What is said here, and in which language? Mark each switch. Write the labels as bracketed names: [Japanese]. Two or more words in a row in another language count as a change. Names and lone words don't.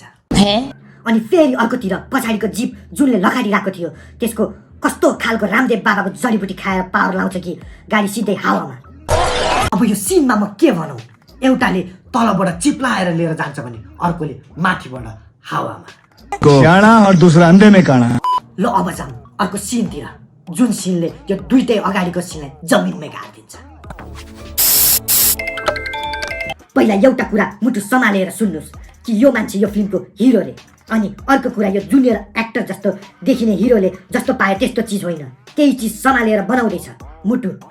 [Nepali] अनि फेरि अर्कोतिर पछाडिको जीप जुनले लखाटिरहेको थियो त्यसको कस्तो खालको रामदेव बाबाको जडीबुटी खाएर पावर लाउँछ कि गाडी सिधै हावामा। अब यो सिनमा म के भनौँ, एउटाले तलबाट चिप लगाएर लिएर जान्छ भने अर्कोले माथिबाट हावामा। [Hindi] काना और दूसरा अंधे में काना। [Nepali] ल अब जाम अर्को सिनतिर, जुन सिनले यो दुईटै अगाडिको सिनलाई जमिनमै गाडिदिन्छ। पहिला एउटा कुरा मुटु सम्हालेर सुन्नुस् कि यो मान्छे यो फिल्मको हिरो रे, अनि अर्को कुरा यो [English] junior actor [Nepali] जस्तो देखिने हिरोले जस्तो पाए त्यस्तो चिज होइन, त्यही चिज सम्हालेर बनाउँदैछ मुटु।